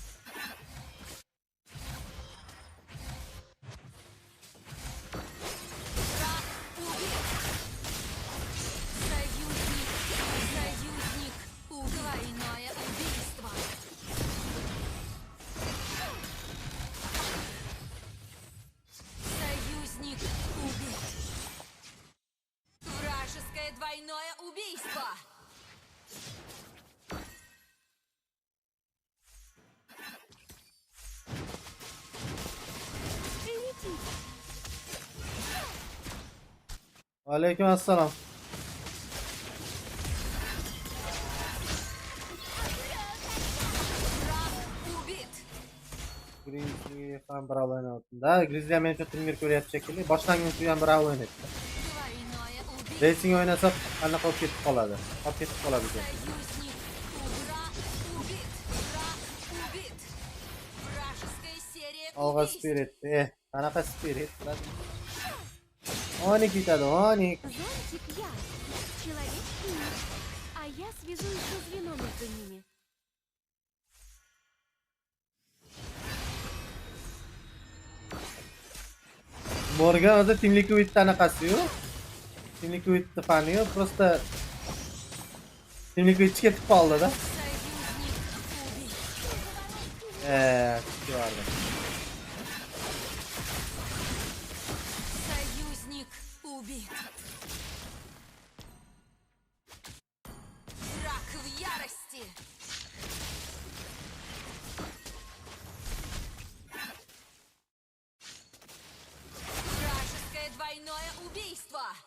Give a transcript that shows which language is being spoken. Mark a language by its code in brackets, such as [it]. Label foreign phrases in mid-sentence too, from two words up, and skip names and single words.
[ru] Союзник. Двойное убийство. Союзник убит. Вражеское двойное убийство. [uz] Va alaykum assalom. Grizzly ham bravo o'ynayapti. Da, Grizzly ham men uchun turnir ko'ryapti shekilli. Boshlanguncha ham bravo o'ynayapti. [ru] Двойное убийство. [uz] Racing oynasa qanaqa olib ketib qoladi. Olib ketib qoladi ekan. Olg'a Spirit. Qanaqa Spirit? Onik bitadi, Onik. [ru] Зонтик я, человек Финни, а я свяжу еще звено между ними. [uz] Morgan o'zi Team Liquid'da anaqasi-yu. Team Liquid'da fani-yu, просто Team Liquid ketib qoldi-da. Chiqardi. [ru] Союзник убит. Враг в ярости. Вражеское двойное убийство.